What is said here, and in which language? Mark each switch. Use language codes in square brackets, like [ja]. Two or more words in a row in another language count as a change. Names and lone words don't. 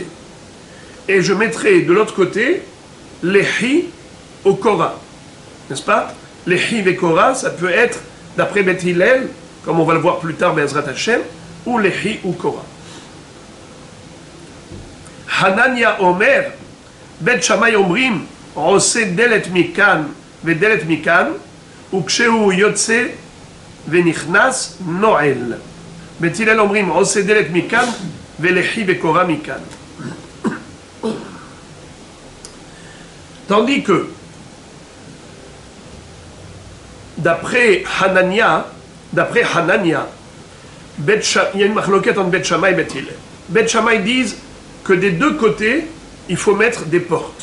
[fr] Et je mettrai de l'autre côté Lehi au Korah. N'est-ce pas? Lehi et Korah, ça peut être, d'après Beth Hillel, comme on va le voir plus tard, [he] בעזרת השם, [fr] ou Lehi ou Korah. [he] חנניה אומר, בית שמאי אומרים, עושה דלת מכאן, ודלת מכאן, וכשהוא יוצא, ונכנס נועל. בית הלל אומרים, עושה דלת מכאן, ולחי וקורה מכאן. [fr] Tandis que, d'après Hanania, il y a une marloquette entre Bet Shammai et Bet Hillel. Bet Shammai disent que des deux côtés, il faut mettre des portes.